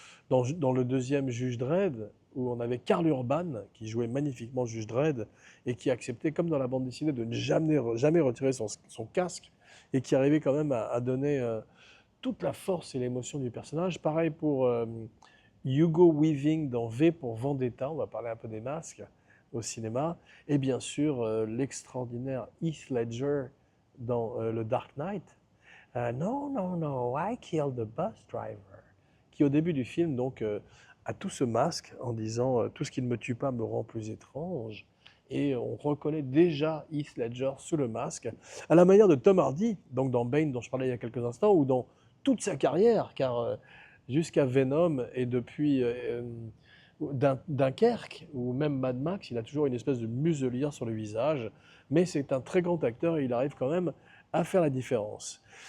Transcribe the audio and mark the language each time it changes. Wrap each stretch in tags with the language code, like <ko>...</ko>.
<fr>dans le deuxième Juge Dredd, où on avait Karl Urban, qui jouait magnifiquement Juge Dredd, et qui acceptait, comme dans la bande dessinée, de ne jamais retirer son casque, et qui arrivait quand même à donner toute la force et l'émotion du personnage. Pareil pour Hugo Weaving dans V pour Vendetta, on va parler un peu des masques au cinéma, et bien sûr l'extraordinaire Heath Ledger dans le Dark Knight.</fr> <en>No, no, no, I killed the bus driver.</en> <fr>Qui au début du film donc a tout ce masque en disant tout ce qui ne me tue pas me rend plus étrange. Et on reconnaît déjà Heath Ledger sous le masque, à la manière de Tom Hardy, donc dans Bane dont je parlais il y a quelques instants, ou dans toute sa carrière, car jusqu'à Venom et depuis Dunkerque ou même Mad Max, il a toujours une espèce de muselière sur le visage, mais c'est un très grand acteur et il arrive quand même à faire la différence.</fr>